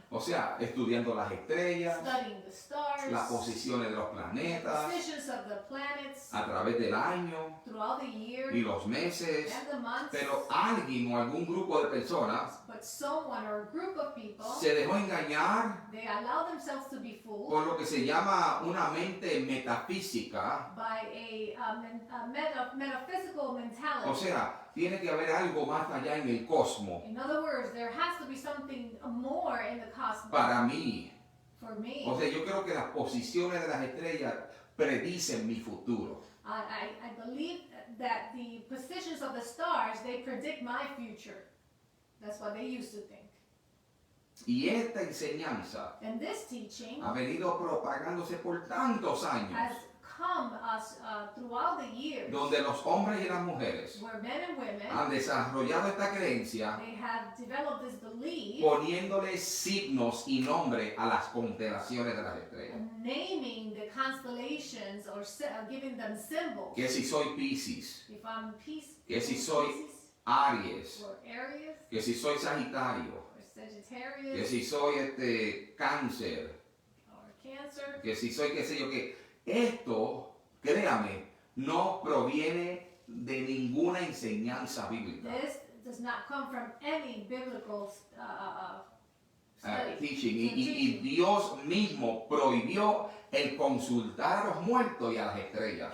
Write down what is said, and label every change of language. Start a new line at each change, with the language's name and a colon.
Spanish: O sea, estudiando las estrellas,
English: studying the stars,
Spanish: las posiciones de los planetas
English: positions of the planets
Spanish: a través del año
English: throughout the year
Spanish: y los meses.
English: and the months.
Spanish: Pero alguien o algún grupo de personas
English: But someone or a group of people,
Spanish: se dejó engañar
English: they allow themselves to be fooled
Spanish: por lo que se llama una mente metafísica.
English: by a metaphysical mentality.
Spanish: O sea, tiene que haber algo más allá en el cosmos
English: In other words, there has to be something more in the cosmos
Spanish: para mí.
English: for me.
Spanish: O sea, yo creo que las posiciones de las estrellas predicen mi futuro.
English: I believe that the positions of the stars, they predict my future. That's what they used to think.
Spanish: Y esta enseñanza
English: And this teaching
Spanish: ha venido propagándose por tantos años,
English: has come us throughout the years,
Spanish: donde los hombres y las mujeres
English: where men and women,
Spanish: han desarrollado esta creencia
English: they have developed this belief,
Spanish: poniéndole signos y nombre a las constelaciones de las estrellas.
English: naming the constellations or giving them symbols.
Spanish: Que si soy Piscis,
English: If I'm Pisces,
Spanish: que si soy Aries,
English: or Aries,
Spanish: que si soy Sagitario,
English: or
Spanish: que
English: Sagittarius,
Spanish: si soy Cáncer,
English: or Cancer,
Spanish: que si soy qué sé yo qué. Esto, créame, no proviene de ninguna enseñanza bíblica.
English: this does not come from any biblical study. Teaching.
Spanish: Y Dios mismo prohibió el consultar a los muertos y a las estrellas.